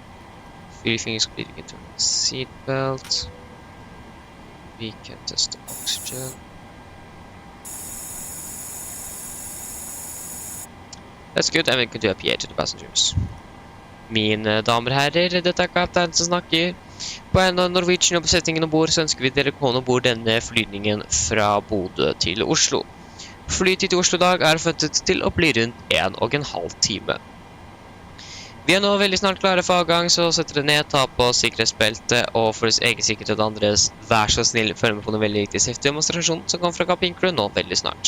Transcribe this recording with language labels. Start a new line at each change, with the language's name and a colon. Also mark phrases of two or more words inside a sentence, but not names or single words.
English: Everything is complete. We can turn on the seat belt. We can test the oxygen. That's good, and we can do a PA to the passengers.
Norwegian: Mine damer og herrer, dette er kapteinen som snakker. På en av Norwegian og besetningen ombord så ønsker vi dere komme ombord denne flygningen fra Bodø til Oslo. Flytid til Oslo i dag er forventet til å bli rundt 1,5 time. Vi er nå veldig snart klare for avgang, så setter dere ned, ta på sikkerhetsbeltet, og for deres egen sikkerhet og andres, vær så snill, følg med på noen veldig viktig safety-demonstrasjon som kommer fra kabincrew nå veldig snart.